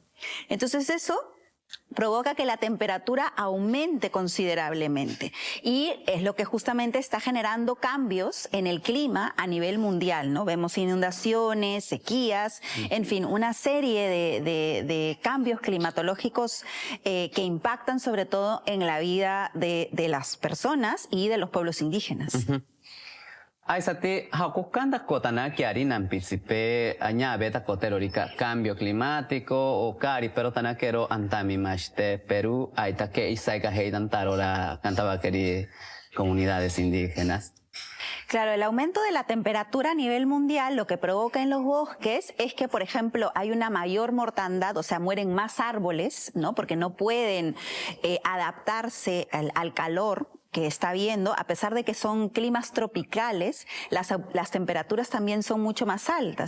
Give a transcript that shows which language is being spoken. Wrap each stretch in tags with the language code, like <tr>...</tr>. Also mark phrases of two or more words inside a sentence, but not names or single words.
<es>Entonces eso provoca que la temperatura aumente considerablemente y es lo que justamente está generando cambios en el clima a nivel mundial, ¿no? Vemos inundaciones, sequías, en fin, una serie de cambios climatológicos que impactan sobre todo en la vida de las personas y de los pueblos indígenas.</es> <cni>Aisati, hakukanda kotana kiari nampisipe añabeta koterorika</cni> <es>cambio climático</es> <cni>o cari pero tanakero antami mashte Perú aita que isaika heitan tarora cantabakeri</cni> <es>comunidades indígenas. Claro, el aumento de la temperatura a nivel mundial lo que provoca en los bosques es que, por ejemplo, hay una mayor mortandad, o sea, mueren más árboles, ¿no? Porque no pueden adaptarse al calor que está habiendo, a pesar de que son climas tropicales, las temperaturas también son mucho más altas.</es>